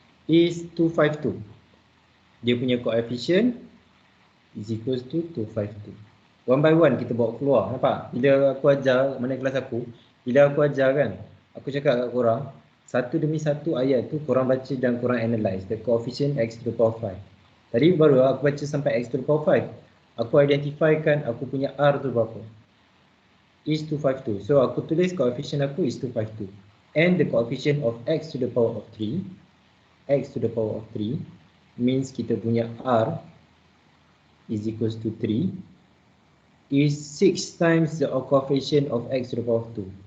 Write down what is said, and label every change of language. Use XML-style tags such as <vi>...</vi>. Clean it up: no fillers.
<en>Is 252.</en> <ms>Dia punya</ms> <en>coefficient is equals to 252. One by one</en> <ms>kita bawa keluar. Nampak? Bila aku ajar, mana kelas aku, bila aku ajar kan, aku cakap kat korang, satu demi satu ayat tu korang baca dan korang analyse.</ms> <en>The coefficient x to the power 5.</en> <ms>Tadi baru aku baca sampai x to the power 5. Aku identifykan aku punya R tu berapa.</ms> <en>Is 252. So</en> <ms>aku tulis</ms> <en>coefficient aku is 252. And the coefficient of x to the power of 3, x to the power of 3 means</en> <ms>kita punya R</ms> <en>is equals to 3 is 6 times the coefficient of x to the power of 2.</en>